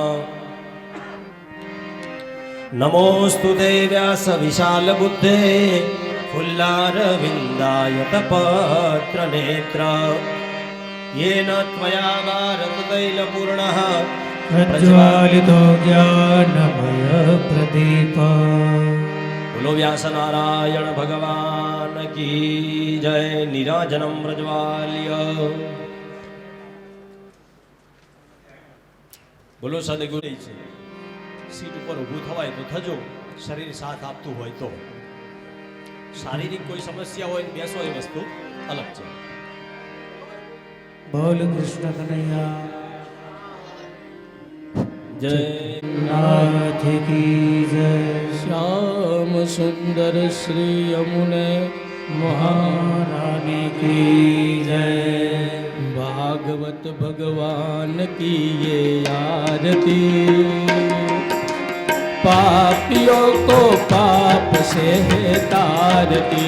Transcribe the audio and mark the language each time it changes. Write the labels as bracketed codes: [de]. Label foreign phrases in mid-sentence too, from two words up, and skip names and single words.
[sa] नमोऽस्तु ते व्यास विशालबुद्धे फुल्लारविन्दायतपत्रनेत्र येन त्वया भारततैलपूर्णः प्रज्वालितो ज्ञानमय प्रदीप। [hi] बोलो व्यास नारायण भगवान की जय। [sa] निराजनम प्रज्वाल्य। [hi] बोलो सदगुरु [sa] છે। [gu] સીટ ઉપર ઊભું થવાય તો થજો, શરીર સાથ આપતું હોય તો। શારીરિક કોઈ સમસ્યા હોય તો બેસો, એ વસ્તુ અલગ છે। [hi] बोल कृष्ण कन्हैया जय नाथ की जय। श्याम सुंदर श्री यमुने महारानी की जय। भागवत भगवान की ये आरती। पापियों को पाप से है तारती।